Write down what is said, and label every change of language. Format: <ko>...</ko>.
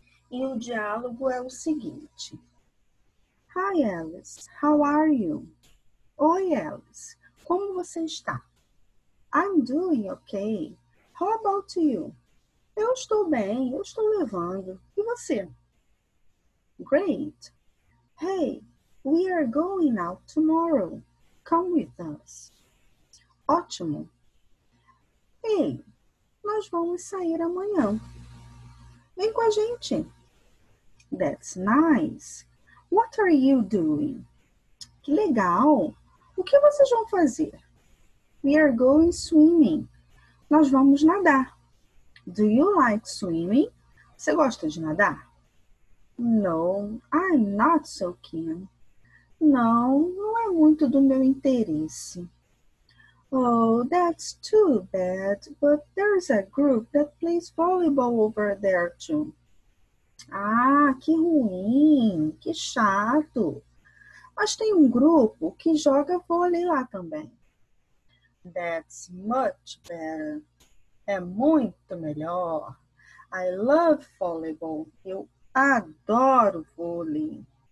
<pt>E o diálogo é o seguinte:</pt> <en>Hi, Alice. How are you?</en> <pt>Oi, Alice. Como você está?</pt> <en>I'm doing okay. How about you?</en> <pt>Eu estou bem, eu estou levando. E você?</pt> <en>Great. Hey, we are going out tomorrow. Come with us.</en> <pt>Ótimo. Ei, nós vamos sair amanhã. Vem com a gente.</pt> <en>That's nice. What are you doing?</en> <pt>Que legal! O que vocês vão fazer?</pt> <en>We are going swimming.</en> <pt>Nós vamos nadar.</pt> <en>Do you like swimming?</en> <pt>Você gosta de nadar?</pt> <en>No, I'm not so keen.</en> <pt>Não, não é muito do meu interesse.</pt> <en>Oh, that's too bad, but there's a group that plays volleyball over there too.</en> <pt>Ah, que ruim, que chato. Mas tem um grupo que joga vôlei lá também.</pt> <en>That's much better.</en> <pt>É muito melhor.</pt> <en>I love volleyball.</en> <pt>Eu adoro vôlei.</pt>